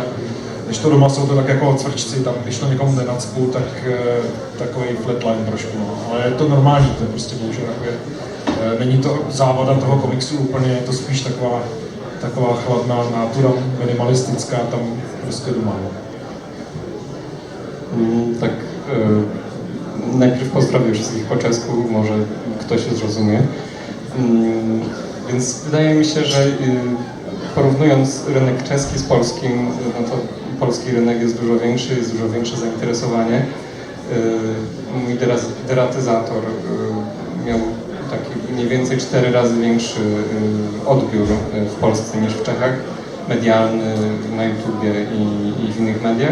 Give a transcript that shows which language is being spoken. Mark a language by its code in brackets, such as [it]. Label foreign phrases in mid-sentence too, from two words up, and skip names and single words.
[cs] Když to doma jsou to tak jako cvrčci, tam když to někomu nenacpu, tak takový flatline trošku, no. Ale je to normální, to je prostě bohužel takové, není to závada toho komiksu úplně, je to spíš taková chladná nátura, minimalistická, tam prostě doma. [pl] Tak najpierw pozdrowię wszystkich po czesku, może ktoś się zrozumie. Więc wydaje mi się, że porównując rynek czeski z polskim, no to polski rynek jest dużo większe zainteresowanie. Mój Deratyzator miał taki mniej więcej 4 razy większy odbiór w Polsce niż w Czechach, medialny, na YouTubie i w innych mediach.